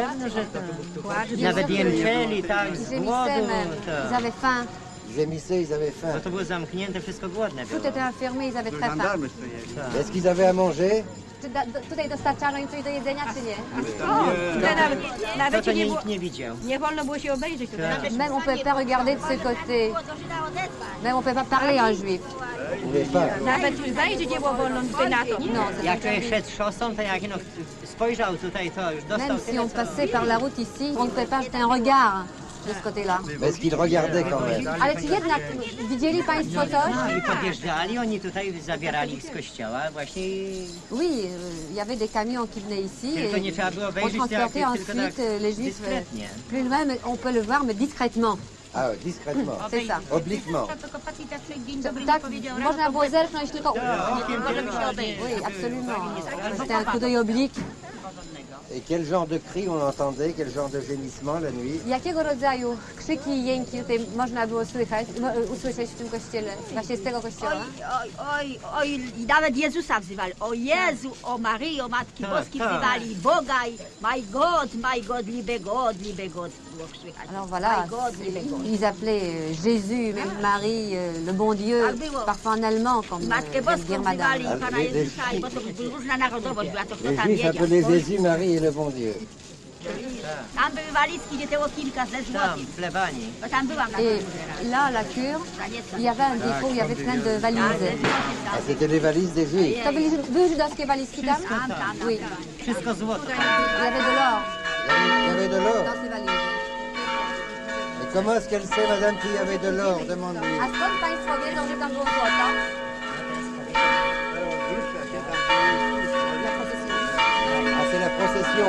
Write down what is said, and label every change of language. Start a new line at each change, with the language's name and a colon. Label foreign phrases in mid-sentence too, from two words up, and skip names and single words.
Polish: Pewno, że tak. Nawet jęczeli, tak, z
French: Ils
Polish: głodu.
French: gémissaient même, ils
Polish: Tak.
French: avaient faim. Ils émissaient, ils avaient faim.
Polish: Bo to było zamknięte, wszystko głodne było.
French: Tout était enfermé, ils avaient très faim. Est-ce qu'ils avaient à manger?
Polish: Czy tutaj dostarczano im coś do jedzenia, czy nie? To to nikt nie widział. Nie wolno było się obejrzeć tutaj.
French: Même on ne pouvait pas regarder de ce côté. Même on ne pouvait pas parler en juif. Ils pouvaient pas.
Polish: Nawet wejrzeć nie było wolno tutaj na to.
French: Non, c'est
Polish: Jak człowiek szedł szosą, to jak no, spojrzał tutaj, to już dostał
French: même si
Polish: tyle,
French: on
Polish: co...
French: passait par la route ici, on ne pouvait pas jeter un regard de ce côté-là. Mais est-ce qu'ils regardaient quand même?
Polish: Ale czy jednak widzieli Państwo coś? No i podjeżdżali, oni tutaj zabierali ich z kościoła właśnie i
French: Oui, il y avait des camions qui venaient ici
Polish: tylko nie
French: et
Polish: trzeba było
French: on
Polish: wejrzeć, tylko
French: transportait
Polish: tak
French: ensuite les juifs.
Polish: dyskretnie.
French: Plus même, on peut le voir, mais discrètement. Ah, discrètement, C'est ça. obliquement.
Polish: Tak, można było zerknąć tylko...
French: Oui, absolument. C'était un coup d'œil oblique. Et quel genre de cris on entendait, quel genre de gémissement la nuit?
Polish: Jakiego rodzaju krzyki i jęki tutaj można było usłyszeć w tym kościele, właśnie z tego kościoła? Oj, i nawet Jezusa wzywali. O Jezu, o Maryjo, Matki Boskiej wzywali Boga i
English: my God,
German: liebe God
Polish: było słychać.
French: Alors voilà, ils appelaient Jésus, même Marie, le bon Dieu, parfois en allemand, comme
Polish: Matkę
French: vient de dire
Polish: Boską
French: madame.
Polish: wzywali Pana Jezusa, bo to różna narodowość była, to kto
French: Les
Polish: tam
French: Juifs
Polish: wiedział.
French: appelaient Jésus, Marie et le bon Dieu.
Polish: Tam były walizki, gdzie te okinka ze złotym. Bo tam byłam na
French: Et
Polish: tym
French: là, la cure, il y avait un dépôt, il y avait plein de valises. Ah, c'était les valises des Juifs.
Polish: To były żydowskie walizki tam?
French: Oui.
Polish: Wszystko złoto.
French: Il y avait de l'or Il y avait de l'or. dans ces valises. Et comment est-ce qu'elle sait, madame, qu'il y avait de l'or? Demande-lui.
Polish: A skąd państwo wiedzą, że tam było złoto?
French: Ah, c'est la procession.